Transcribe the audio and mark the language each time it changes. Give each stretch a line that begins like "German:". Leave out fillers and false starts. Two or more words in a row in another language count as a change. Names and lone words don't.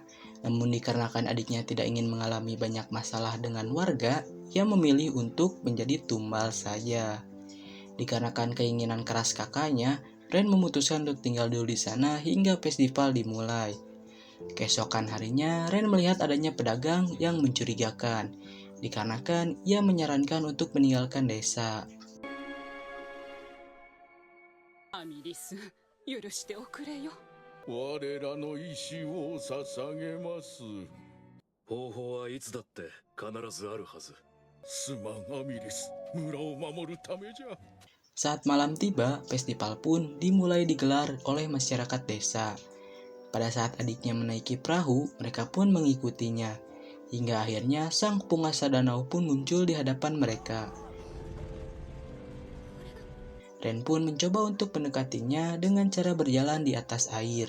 Indonesian: Namun dikarenakan adiknya tidak ingin mengalami banyak masalah dengan warga, ia memilih untuk menjadi tumbal saja. Dikarenakan keinginan keras kakaknya, Ren memutuskan untuk tinggal dulu di sana hingga festival dimulai. Keesokan harinya, Ren melihat adanya pedagang yang mencurigakan. Dikarenakan ia menyarankan untuk meninggalkan desa.
Japanese: アミリス、許しておくれよ。我らの意志を捧げます。方法はいつだって必ずあるはず。すまんアミリス、村を守るためじゃ。
Indonesian: Saat malam tiba, festival pun dimulai digelar oleh masyarakat desa. Pada saat adiknya menaiki perahu, mereka pun mengikutinya. Hingga akhirnya sang penguasa danau pun muncul di hadapan mereka. Ren pun mencoba untuk mendekatinya dengan cara berjalan di atas air.